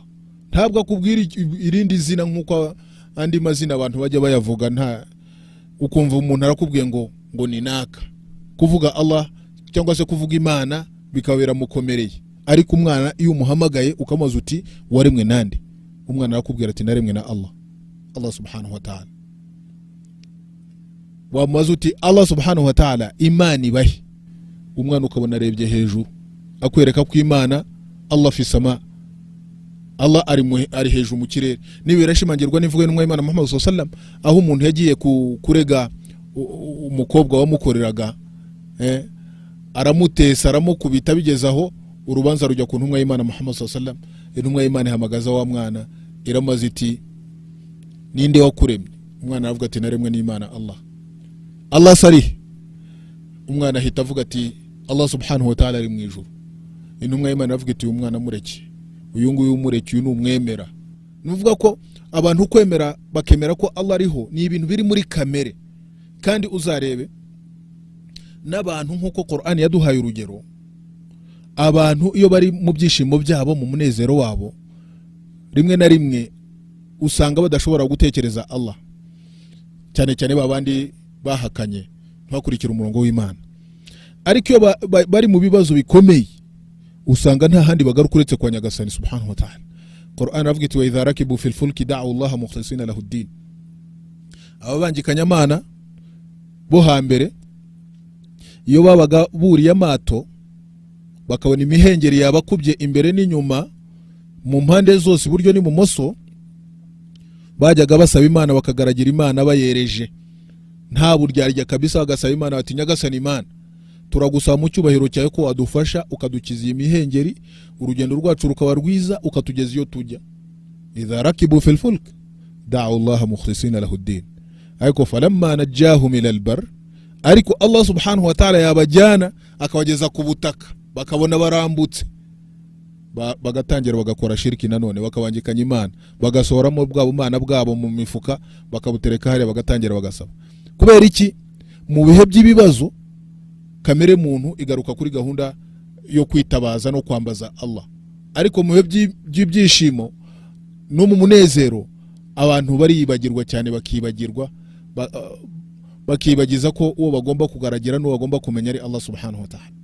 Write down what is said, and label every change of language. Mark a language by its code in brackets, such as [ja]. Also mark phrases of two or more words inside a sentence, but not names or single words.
[rw] Ntabwo akubwira irindi zina nk'uko andi mazina abantu bajya bayavuga, nta ukumva umuntu arakubwiye ngo ni naka. Kuvuga Allah cyangwa se kuvuga Imana bikabera mukomereye, ariko umwana iyo umuhamagaye ukamubaza uti waremwe nande, umwana arakubwira ati naremwe na Allah, Allah [ar] سبحانه وتعالى. [rw] Wamubaza uti Allah [ar] سبحانه وتعالى [rw] Imana ibahe, umwana ukabona arebye hejuru akwereka ko Imana [ar] الله في سماء, [rw] Allah ari hejuru mu kirere. Niba irashimangirwa n'ivuga n'umwe Imana Muhammad [ar] صلى الله عليه وسلم, [rw] aho umuntu yagiye kurega umukobwa wamukoreraga, aramutesa aramukubita, bigezaho urubanza rujya ku ntumwa y'Imana Muhammad [ar] صلى الله عليه وسلم. [rw] Intumwa y'Imana ihamagaza wa mwana iramaze iti ninde wakuremye? Umwana aravuga ati naremwe n'Imana Allah. Allah sari, umwana ahita avuga ati Allah [ar] سبحانه وتعالى [rw] ari mu ijuru. Intumwa y'Imana aravuga iti umwana mureke, uyu nguyu umureke, uyu numwemera. Nuvuga ko abantu kwemera bakemera ko Allah ariho ni ibintu biri muri kamere. Kandi uzarebe n'abantu nkuko Qur'an yaduhaye urugero, abantu iyo bari mu byishimo byabo, mu munezero wabo, rimwe na rimwe usanga badashobora gutekereza Allah, cyane cyane babandi bahakanye ntibakurikira umurongo w'Imana. Ariko iyo bari mu bibazo bikomeye usanga nta handi bagaruka uretse kwa Nyagasani [ar] سبحانه وتعالى. [rw] Qur'an avuga iti [ar] وإذا ركبوا في الفلك دعوا الله مخلصين له الدين. [rw] Ababangikanya Imana bo hambere iyo babaga buriye amato bakabona imihengeri yabakubye imbere n'inyuma mu mpande zose, buryo ni bumoso, bajyaga basaba Imana bakagaragira Imana bayereje, nta buryarya kabisa, bagasaba Imana bati Nyagasani Imana, turagusaba mu cyubahiro cyawe ko wadufasha ukadukiza iyi mihengeri, urugendo rwacu rukaba rwiza, ukatugeza iyo tujya. [ar] إذا ركبوا في الفلك دعوا الله مخلصين له الدين, [rw] ariko [ar] فلما نجاهم إلى البر, [rw] ariko Allah [ar] سبحانه وتعالى [rw] yabajyana akabageza ku butaka bakabona barambutse, bagatangira bagakora shiriki, nanone bakabangikanya Imana, bagasohoramo bwabo Imana bwabo mu mifuka bakabutereka hariya, bagatangira bagasaba. Kubera iki? Mu bihe by'ibibazo kamere muntu igaruka kuri gahunda yo kwitabaza no kwambaza Allah, ariko mu by'ibyishimo no mu munezero abantu baribagirwa cyane, bakibagiza ko uwo bagomba kugaragira n'uwo bagomba kumenya ari Allah [ar] سبحانه وتعالى.